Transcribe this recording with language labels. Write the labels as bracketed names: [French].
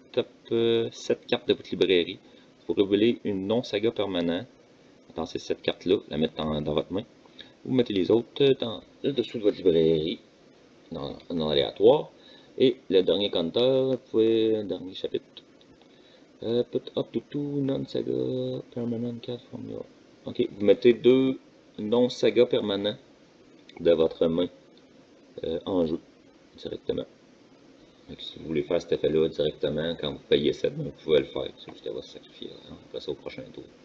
[French] top 7 cartes de votre librairie. Vous révélez une non-saga permanente dans ces 7 cartes-là, la mettre dans votre main. Vous mettez les autres dans le dessous de votre librairie, dans l'aléatoire. Et le dernier compteur, vous pouvez, dernier chapitre. [English] Put up to 2 non-saga permanent cards from your. [French] Ok, vous mettez 2 non-saga permanents de votre main en jeu directement. Donc, si vous voulez faire cet effet-là directement, quand vous payez 7, vous pouvez le faire. C'est juste qu'elle va se sacrifier. On va passer au prochain tour.